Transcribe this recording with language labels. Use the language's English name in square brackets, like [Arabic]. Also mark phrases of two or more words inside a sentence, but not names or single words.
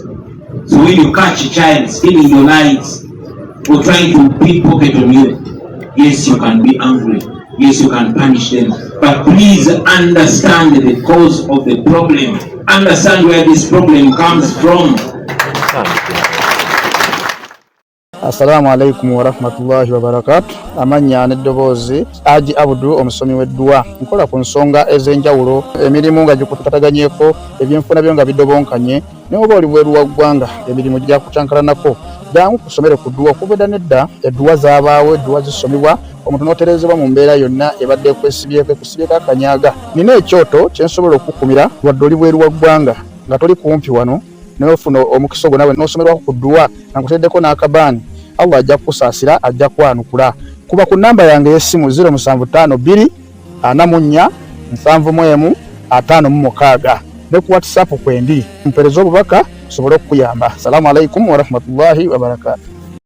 [English] So when you catch a child stealing your lights or trying to pickpocket on you, yes, you can be angry. Yes, you can punish them. But please understand the cause of the problem. Understand where this problem comes from. [Arabic] Assalamu alaikum wa rahmatullahi wa barakatuh. [Ganda] Amanya n'eddoboozi Aji Abudu omusomi w'eddua. Nkola ku nsonga ez'enjawulo, emirimu nga gikutukataganyeeko, ebyenfuna byo nga bidobonkanye, ne oba oli bweru wa ggwanga emirimu gya kucankalanako. Jangu kusomere ku ddua okubeda nedda eddua zaabaawo, eddua zisomebwa, omuntu n'oterezebwa mu mbeera yonna ebadde ekwesibyeko akanyaaga. Nina ekyoto kye nsobola okukumira wadde oli bweru wa ggwanga nga toli kumpi wano n'ofuna omukisa ogwo nawe n'osomerwako ku ddua nga nkuteddeko n'akabaani. Allah ajja kusaasira, ajja kwanukula. Kuba ku namba yange y'essimu 0752 44 71 56 ne ku WhatsApp kwendi mpereza obubaka sobole okuyamba. [Arabic] Assalamu alaikum wa rahmatullahi wa barakatuh.